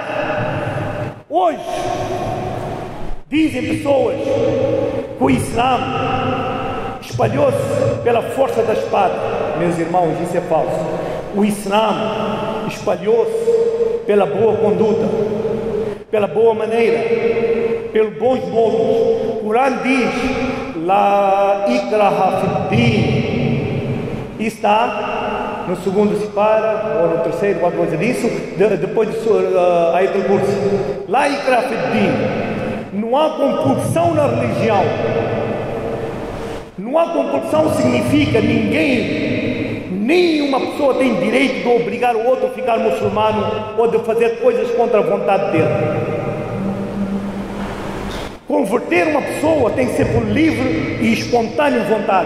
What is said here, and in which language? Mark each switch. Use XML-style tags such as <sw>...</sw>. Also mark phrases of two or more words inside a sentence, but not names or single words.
<pt>Hoje, dizem pessoas que o Islã espalhou-se pela força da espada. Meus irmãos, isso é falso. O Islã espalhou-se pela boa conduta, pela boa maneira, pelos bons modos. O Corão diz:</pt> <ar>لا إكراه في الدين.</ar> <pt>Está no segundo separa, ou no terceiro, alguma coisa disso, depois do Ayatul Kursi.</pt> <ar>لا إكراه في الدين.</ar> <pt>Não há compulsão na religião. Não há compulsão significa nenhuma pessoa tem direito de obrigar o outro a ficar muçulmano ou de fazer coisas contra a vontade dele. Converter uma pessoa tem que ser por livre e espontânea vontade.</pt>